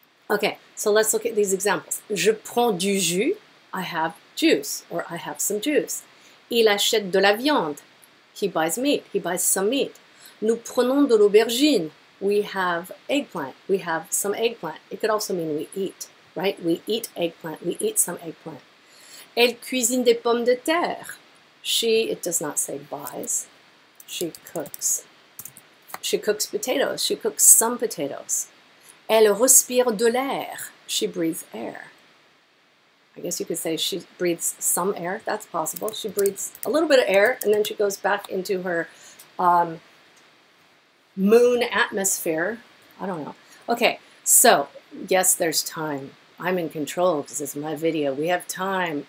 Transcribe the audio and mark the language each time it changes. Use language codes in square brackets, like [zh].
[en] Okay, so let's look at these examples. [fr] Je prends du jus, [en] I have juice, or I have some juice. [fr] Il achète de la viande, [en] he buys meat, he buys some meat. [fr] Nous prenons de l'aubergine, [en] we have eggplant, we have some eggplant. It could also mean we eat, right? We eat eggplant, we eat some eggplant. [fr] Elle cuisine des pommes de terre. [en] She, it does not say buys, she cooks. She cooks potatoes, she cooks some potatoes. [fr] Elle respire de l'air, [en] she breathes air. I guess you could say she breathes some air, that's possible. She breathes a little bit of air and then she goes back into her moon atmosphere. I don't know. Okay, so yes, there's time. I'm in control because it's my video. We have time.